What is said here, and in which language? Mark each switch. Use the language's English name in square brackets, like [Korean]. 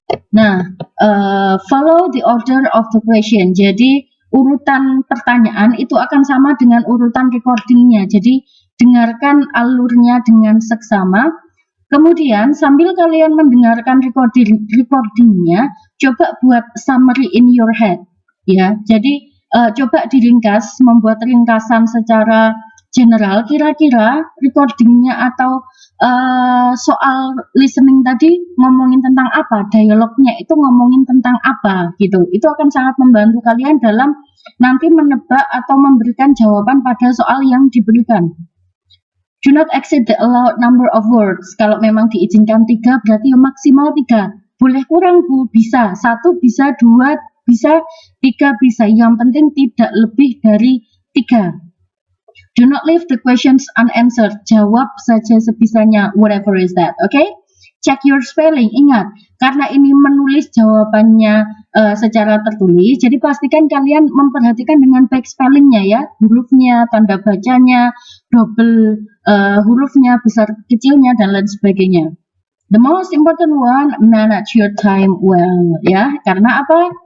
[English] Nah, follow the order of the question. [Indonesian] Jadi urutan pertanyaan itu akan sama dengan urutan recordingnya. Jadi dengarkan alurnya dengan seksama. Kemudian sambil kalian mendengarkan recordingnya, coba buat [English] summary in your head, [Indonesian] ya. Jadi coba diringkas, membuat ringkasan secara general. Kira-kira recordingnya atau soal listening tadi ngomongin tentang apa, dialognya itu ngomongin tentang apa, gitu. Itu akan sangat membantu kalian dalam nanti menebak atau memberikan jawaban pada soal yang diberikan. [English] Do not exceed the allowed number of words. [Indonesian] Kalau memang diizinkan 3, berarti maksimal 3. Boleh kurang, Bu, bisa. 1 bisa, 2 bisa, 3 bisa. Yang penting tidak lebih dari 3. [English] Do not leave the questions unanswered. [Indonesian] Jawab saja sebisanya, [English] whatever is that, okay? Check your spelling. [Indonesian] Ingat, karena ini menulis jawabannya secara tertulis, jadi pastikan kalian memperhatikan dengan baik spellingnya, ya, hurufnya, tanda bacanya, double hurufnya, besar kecilnya, dan lain sebagainya. [English] The most important one, manage your time well, ya, [Indonesian] karena apa?